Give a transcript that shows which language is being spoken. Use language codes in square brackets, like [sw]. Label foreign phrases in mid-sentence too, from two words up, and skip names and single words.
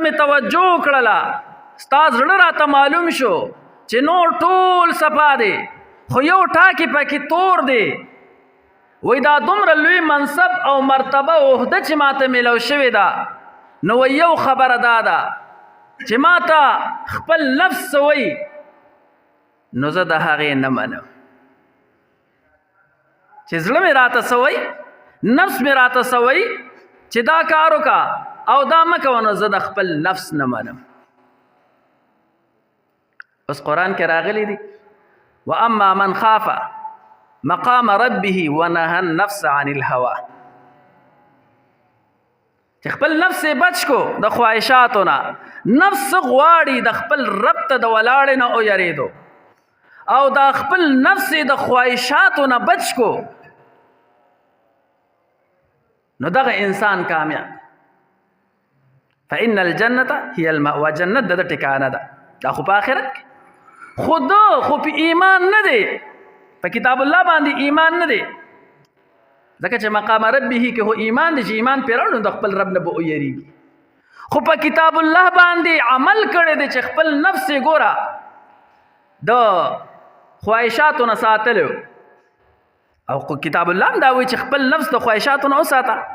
[ps] مې توجه وکړله ستا زړه راته معلوم شو چې نور ټول صفا دی خو یو ټاکې پکې تور دی وی دا دومره لوی منصب او مرتبه او عهده چې ماته میلو شوې ده نو یو خبره دا ده چې ماته خپل نفس وی نو زه د هغې نه منم چې زړه مې راته سوی نفس مې راته سوی چې دا کار وکړه او دا مه کوه نو زه د خپل نفس نه منم اوس قرآن کې راغلی دی [ar] واما من خاف مقام ربه ونهى النفس عن الهوى [ps] چې خپل نفس بچ کو د خواهشاتو نه نفس غواړي د خپل رب ته د ولاړې نه او یریدو او د خپل نفس د خواهشاتو نه بچ کو نو دغه انسان کامیاب [ar] فإن الجنة هي المأوى [ps] جنت د ټکانه ده دا خو په آخرت کې خود خو په ایمان نه دی په کتاب الله باندې ایمان نه دی ځکه چې [ar] مقام ربه [ps] کې هو ایمان دی چې ایمان پرې راوړو د خپل رب نه به ویریږي خو په کتاب الله باندې عمل کړی دی چې خپل نفس یې ګوره د خواهشاتو نه ساتلو او کتاب الله هم دا وایي چې خپل نفس د خواهشاتو نه وساته.